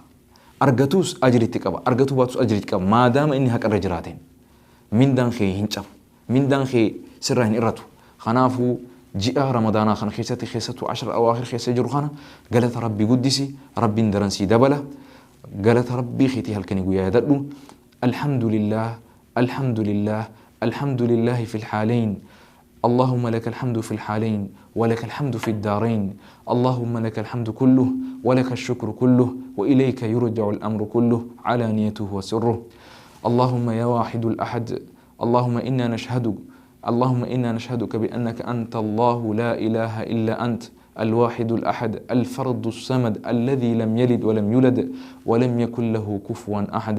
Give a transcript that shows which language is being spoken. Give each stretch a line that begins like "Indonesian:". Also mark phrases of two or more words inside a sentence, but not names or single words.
Oromo: Argatus ajritti qaba argatu baatus ajritti qaba maadaama inni haqarra jiraateen mindaan kee hin cabu mindaan kee sirraa hin irratu. Kanaafuu ji'a ramadaanaa kana keessattuu 10 awaakhir keessa jiru kana galata rabbii guddisi rabbiin daransii dabala galata rabbii keetii halkanii guyyaa yaadadhu.
Arabic: الحمد لله الحمد لله الحمد لله في الحالين اللهم لك الحمد في الحالين ولك الحمد في الدارين اللهم لك الحمد كله ولك الشكر كله وإليك يرجع الأمر كله علانيته وسره. اللهم يا واحد الأحد اللهم إنا نشهدك بأنك أنت الله لا إله إلا أنت الواحد الأحد الفرد الصمد الذي لم يلد ولم يولد ولم يكن له كفوا أحد.